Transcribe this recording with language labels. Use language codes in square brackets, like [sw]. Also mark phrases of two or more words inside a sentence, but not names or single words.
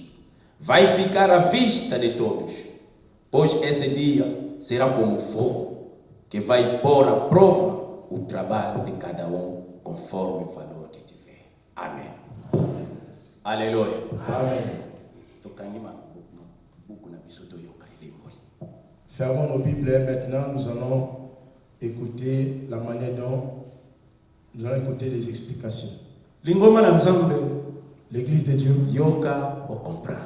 [pt] Vai ficar à vista de todos, pois esse dia será como fogo, que vai pôr à prova o trabalho de cada conforme o valor que tiver. Amém. Aleluia. Amém. [fr] Fermons nos Bibles. Maintenant, nous allons écouter la manière dont nous allons écouter les explications. L'église de Dieu. Yoka ou comprendre.